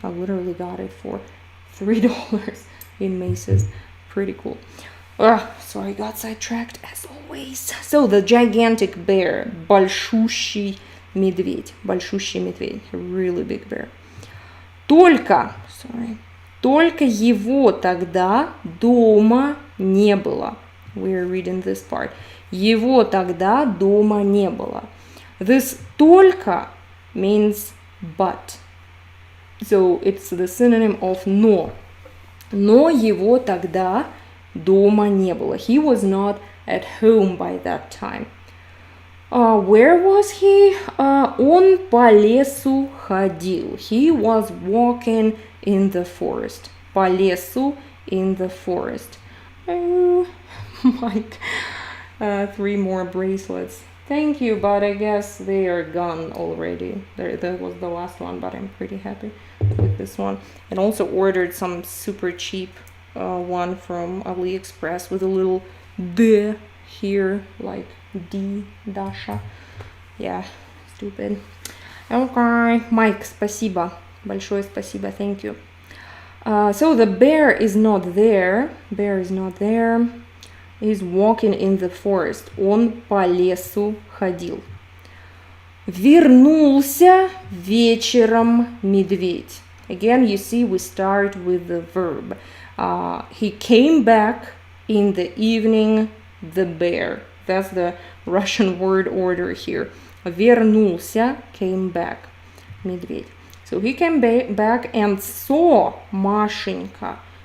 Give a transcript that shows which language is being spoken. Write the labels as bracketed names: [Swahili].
[English] I literally got it for $3 in Macy's. Pretty cool. So I got sidetracked as always. So the gigantic bear, [Russian] большущий медведь, [English] really big bear. Только [Russian] Только его тогда дома не было. [English] We're reading this part. [Russian] Его тогда дома не было. [English] This только means but. So it's the synonym of но. [Russian] Но его тогда дома не было. [English] He was not at home by that time. Where was he? [Russian] Он по лесу ходил. [English] He was walking in the forest. [Russian] По лесу [English] in the forest. Oh, Mike. 3 more bracelets. Thank you, but I guess they are gone already. That was the last one, but I'm pretty happy with this one. And also ordered some super cheap one from AliExpress with a little D here, like D, Dasha. Yeah, stupid. Okay, Mike, спасибо. [Russian] Большое спасибо, [English] thank you. So the bear is not there. Bear is not there. He's walking in the forest. [Russian] Он по лесу ходил. Вернулся вечером медведь. [English] Again, you see, we start with the verb. He came back in the evening, the bear. That's the Russian word order here. Вернулся, came back, медведь. So he came back and saw Машенька.